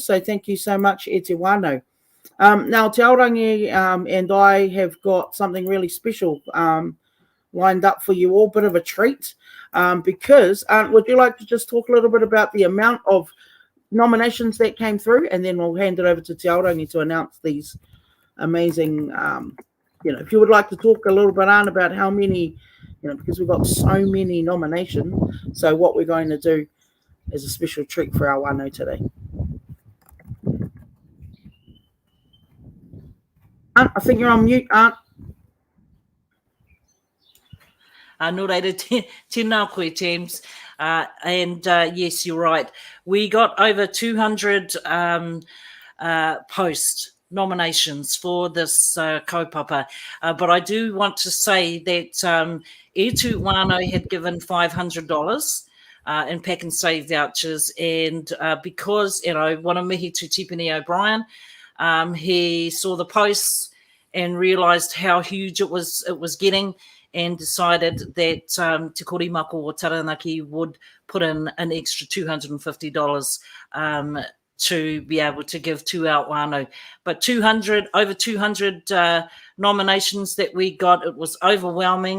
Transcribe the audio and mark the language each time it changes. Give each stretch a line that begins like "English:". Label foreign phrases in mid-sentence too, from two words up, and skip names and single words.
English: So thank you so much, Etu Whānau. Now, Te Aorangi and I have got something really special lined up for you all, bit of a treat, because, Aunt, would you like to just talk a little bit about the amount of nominations that came through, and then we'll hand it over to Te Aorangi to announce these amazing, if you would like to talk a little bit, Aunt, about how many, because we've got so many nominations, so what we're going to do is a special treat for our whānau today. Aunt, I think you're on mute, Aunt.
Māori: No reira, tēnā koe, James.
English: And yes, you're right. We got over 200 post nominations for this kaupapa. But I do want to say that Etu Whānau had given $500 in Pack and Save vouchers. And because,
Māori: wana mihi
English: to Tipene O'Brien, he saw the posts and realised how huge it was getting, and decided that Te Korimako o Taranaki would put in an extra $250 to be able to give to our whānau. But over 200 nominations that we got, it was overwhelming.